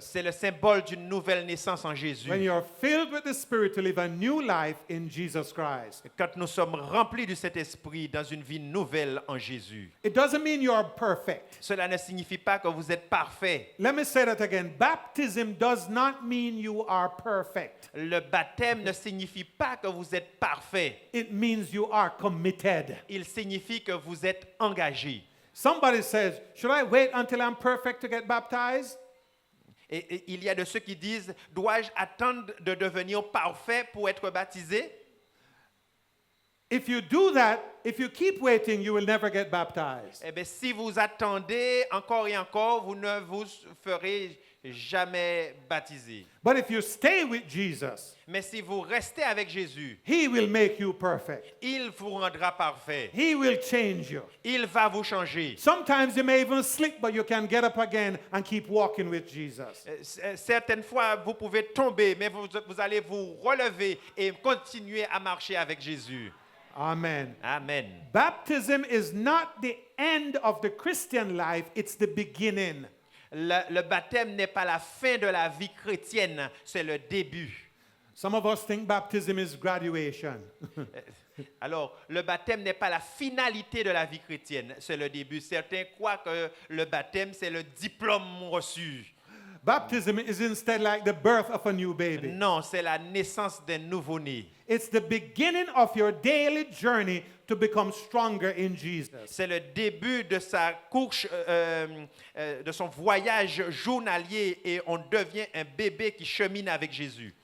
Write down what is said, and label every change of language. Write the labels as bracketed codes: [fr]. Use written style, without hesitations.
[fr] C'est le symbole d'une nouvelle naissance en Jésus. [en] When you're filled with the Spirit to live a new life in Jesus Christ. [fr] Quand nous sommes remplis du Saint-Esprit dans une vie nouvelle en Jésus. [en] It doesn't mean you're perfect. [fr] Cela ne signifie pas que vous êtes parfait. [en] Let me say that again. Baptism does not mean you are perfect. [fr] Le baptême ne signifie pas que vous êtes parfait. [en] It means you are committed. [fr] Il signifie que vous êtes engagé. [en] Somebody says, should I wait until I'm perfect to get baptized? [fr] Et il y a de ceux qui disent, dois-je attendre de devenir parfait pour être baptisé? [en] If you do that, if you keep waiting, you will never get baptized. [fr] Eh bien, si vous attendez encore et encore, vous ne vous ferez jamais baptisé. [en] But if you stay with Jesus, [fr] Mais si vous restez avec Jésus, [en] He will make you perfect. [fr] il vous rendra parfait. [en] He will change you. [fr] Il va vous changer. [en] Sometimes you may even slip, but you can get up again and keep walking with Jesus. [fr] Certaines fois, vous pouvez tomber, mais vous allez vous relever et continuer à marcher avec Jésus. [en] Amen. [fr] Amen. [en] Baptism is not the end of the Christian life, it's the beginning. [fr] Le baptême n'est pas la fin de la vie chrétienne, c'est le début. [en] Some of us think baptism is graduation. [fr] Alors, le baptême n'est pas la finalité de la vie chrétienne, c'est le début. Certains croient que le baptême, c'est le diplôme reçu. [en] Baptism is instead like the birth of a new baby. [fr] Non, c'est la naissance d'un nouveau-né. [en] It's the beginning of your daily journey to become stronger in Jesus. [fr] C'est le début de sa course, de son voyage journalier et on devient un bébé qui chemine avec Jésus.